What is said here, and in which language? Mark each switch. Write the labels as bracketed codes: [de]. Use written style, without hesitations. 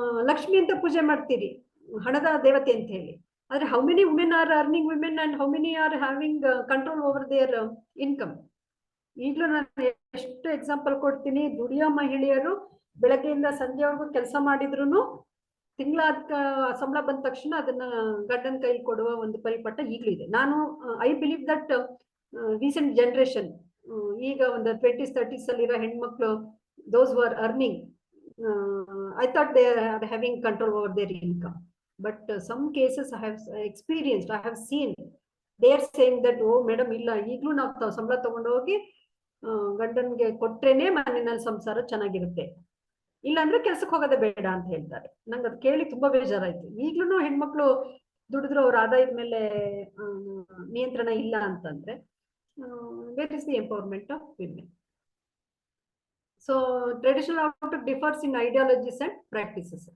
[kn] ಲಕ್ಷ್ಮಿ ಅಂತ ಪೂಜೆ ಮಾಡ್ತೀರಿ, ಹಣದ ದೇವತೆ ಅಂತ ಹೇಳಿ, ಆದ್ರೆ [en] How many women are earning women and how many are having control over their income? [kn] ಈಗಲೂ ನಾನು ಎಷ್ಟು ಎಕ್ಸಾಂಪಲ್ ಕೊಡ್ತೀನಿ. ದುಡಿಯೋ ಮಹಿಳೆಯರು ಬೆಳಗ್ಗೆಯಿಂದ ಸಂಜೆವರೆಗೂ ಕೆಲಸ ಮಾಡಿದ್ರು ತಿಂಗಳಾದ ಸಂಬಳ ಬಂದ ತಕ್ಷಣ ಅದನ್ನ ಗಂಡನ ಕೈಲಿ ಕೊಡುವ ಒಂದು ಪರಿಪಾಠ ಈಗಲೂ ಇದೆ. [en] ನಾನು I believe that recent generation [kn] ಈಗ ಒಂದು 20s 30s ಅಲ್ಲಿರೋ ಹೆಣ್ಮಕ್ಳು [en] those who are earning, I thought they are having control over their income, but some cases I have experienced, I have seen, they are saying that oh madam [kn] illa ಈಗಲೂ ನಾವು ಸಂಬಳ ತಗೊಂಡು ಹೋಗಿ ಗಂಡನ್ಗೆ ಕೊಟ್ರೇನೆ ಮನೆಯಲ್ಲಿ ಸಂಸಾರ ಚೆನ್ನಾಗಿರುತ್ತೆ, ಇಲ್ಲಾಂದ್ರೆ ಕೆಲ್ಸಕ್ಕೆ ಹೋಗೋದೇ ಬೇಡ ಅಂತ ಹೇಳ್ತಾರೆ. ನಂಗೆ ಅದು ಕೇಳಿ ತುಂಬಾ ಬೇಜಾರಾಯ್ತು. ಈಗ್ಲೂ ಹೆಣ್ಮಕ್ಳು ದುಡಿದ್ರು ಅವ್ರ ಆದಾಯದ ಮೇಲೆ ನಿಯಂತ್ರಣ ಇಲ್ಲ ಅಂತಂದ್ರೆ [en] Where is the empowerment of women? So traditional outlook differs in ideologies and practices.